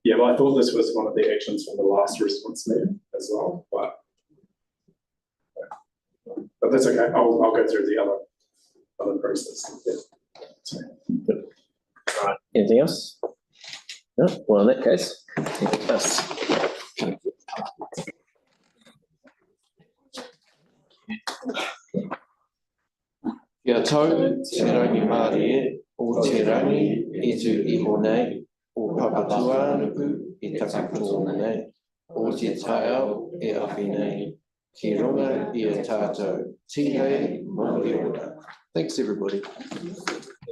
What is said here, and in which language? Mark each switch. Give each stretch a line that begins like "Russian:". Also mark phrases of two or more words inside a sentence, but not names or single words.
English: Yeah, well, I thought this was one of the actions from the last response meeting as well, but that's okay. I'll go through the other process. Yeah. All right. Anything else? No. Well, in that case,
Māori: Kia tau, te rangi Māori e, o te rangi e tu iho nei, o papatuanuku I takapuna nei, o te tai au e awhi nei, ki runga I a tātou, tihei, mō ora.
English: Thanks, everybody.